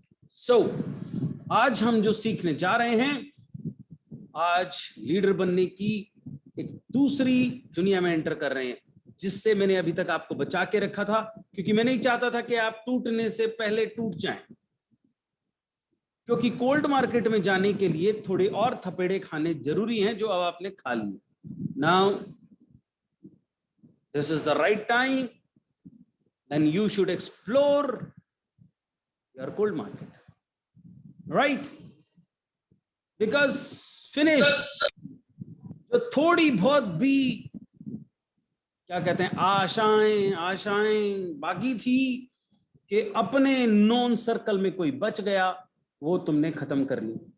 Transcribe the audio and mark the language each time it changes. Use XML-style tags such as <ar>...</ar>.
<hi>सो आज हम जो सीखने जा रहे हैं, आज लीडर बनने की एक दूसरी दुनिया में एंटर कर रहे हैं, जिससे मैंने अभी तक आपको बचा के रखा था, क्योंकि मैं नहीं चाहता था कि आप टूटने से पहले टूट जाएं। क्योंकि कोल्ड मार्केट में जाने के लिए थोड़े और थपेड़े खाने जरूरी हैं, जो अब आपने खा लिए।</hi> <en>Now this is the right time, then you should explore your cold market, right? Because finished</en> <hi>जो थोड़ी बहुत भी क्या कहते हैं आशाएं बाकी थी कि अपने नॉन सर्कल में कोई बच गया, वो तुमने खत्म कर ली।</hi>